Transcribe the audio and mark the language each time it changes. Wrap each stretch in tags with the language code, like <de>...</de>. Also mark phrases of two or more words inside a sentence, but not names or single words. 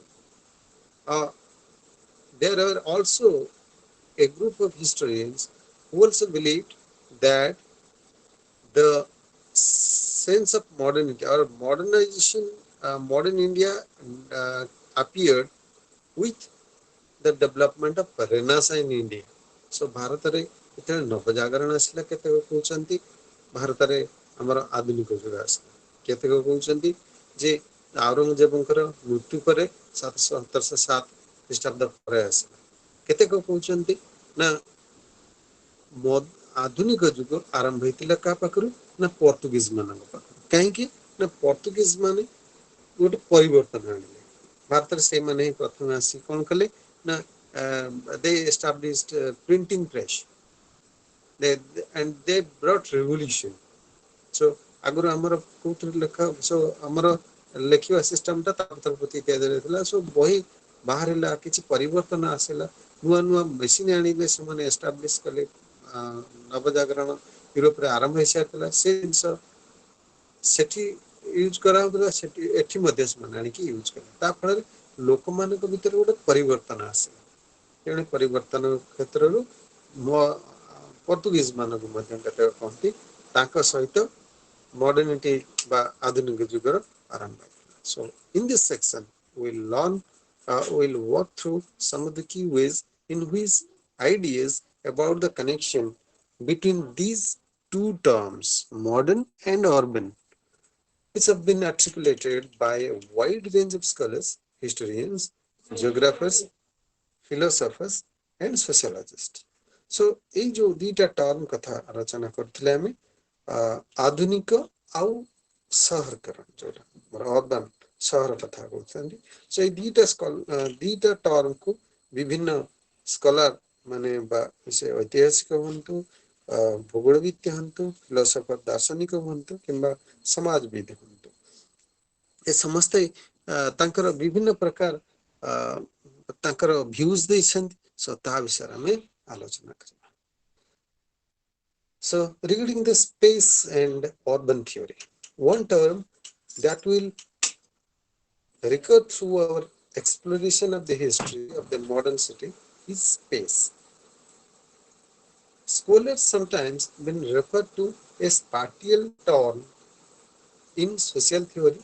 <en>Uh, there are also a group of historians who also believed that the sense of modernity or modernization, modern India appeared with the development of Renaissance in India.</en> <or>So ଭାରତରେ ଯେତେବେଳେ ନବଜାଗରଣ ଆସିଲା, କେତେକ କହୁଛନ୍ତି ଭାରତରେ ଆମର ଆଧୁନିକ ଯୁଗ ଆସିଲା। କେତେକ କହୁଛନ୍ତି ଯେ ଆଉରଙ୍ଗଜେବଙ୍କର ମୃତ୍ୟୁ ପରେ 1707 ଖ୍ରୀଷ୍ଟାବ୍ଦ ପରେ ଆସିଲା। କେତେକ କହୁଛନ୍ତି ନା ଆଧୁନିକ ଯୁଗ ଆରମ୍ଭ ହେଇଥିଲା କାହା ପାଖରୁ ନା ପର୍ତ୍ତୁଗୀଜ ମାନଙ୍କ ପାଖରୁ। କାହିଁକି ନା ପର୍ତ୍ତୁଗୀଜ ମାନେ ଗୋଟେ ପରିବର୍ତ୍ତନ ଆଣିଲେ ଭାରତରେ। ସେଇମାନେ ହିଁ ପ୍ରଥମେ ଆସି କଣ କଲେ ନା</or> <en>they established printing press, and they brought revolution.</en> <or>So ଆଗରୁ ଆମର କୋଉଥିରେ ଲେଖା, ସୋ ଆମର ଲେଖିବା ସିଷ୍ଟମଟା ତାର ପ୍ରତି ଦିଆଯାଇଥିଲା। ସୋ ବହି ବାହାରିଲା, କିଛି ପରିବର୍ତ୍ତନ ଆସିଲା, ନୂଆ ନୂଆ ମେସିନ୍ ଆଣିଲେ, ସେମାନେ ଏଷ୍ଟାବ୍ଲିଶ କଲେ। ନବଜାଗରଣ ୟୁରୋପରେ ଆରମ୍ଭ ହେଇସାରିଥିଲା। ସେ ଜିନିଷ ସେଠି ୟୁଜ କରାହଉଥିଲା, ସେଠି ଏଠି ମଧ୍ୟ ସେମାନେ ଆଣିକି ୟୁଜ କଲେ। ତା ଫଳରେ ଲୋକମାନଙ୍କ ଭିତରେ ଗୋଟେ ପରିବର୍ତ୍ତନ ଆସିଲା। ତେଣୁ ପରିବର୍ତ୍ତନ କ୍ଷେତ୍ରରୁ ପର୍ତ୍ତୁଗୀଜ ମାନଙ୍କୁ ମଧ୍ୟ କେତେକ କହନ୍ତି ତାଙ୍କ ସହିତ modernity ବା ଆଧୁନିକ ଯୁଗର ଆରମ୍ଭ ହେଇଥିଲା।</or> <en>So in this section we'll walk through some of the key ways in which ideas about the connection between these two terms, modern and urban, which have been articulated by a wide range of scholars, historians, geographers, philosophers, and sociologists.</en> <or>So ଏଇ ଯୋଉ ଦିଟା ଟର୍ମ କଥା ଆଲୋଚନା କରୁଥିଲେ ଆମେ ଆଧୁନିକ ଆଉ ସହରକରଣ ଯୋଉଟା ଅର୍ବାନ ସହର କଥା କହୁଛନ୍ତି ସୋ ଏଇ ଦିଟା ଟର୍ମକୁ ବିଭିନ୍ନ ସ୍କଲାର ମାନେ ବା ସେ ଐତିହାସିକ ହୁଅନ୍ତୁ ଭୂଗୋଳବିଦ ହୁଅନ୍ତୁ ଫିଲୋସଫର ଦାର୍ଶନିକ ହୁଅନ୍ତୁ କିମ୍ବା ସମାଜବିଦ ହୁଅନ୍ତୁ ଏ ସମସ୍ତେ ତାଙ୍କର ବିଭିନ୍ନ ପ୍ରକାର ତାଙ୍କର ଭ୍ୟୁଜ ଦେଇଛନ୍ତି ସୋ ତା ବିଷୟରେ ଆମେ ଆଲୋଚନା କରିବା</or> <en>so regarding the space and urban theory one term that will recur through our exploration of the history of the modern city is space. Scholars sometimes been referred to a spatial term in social theory.</en>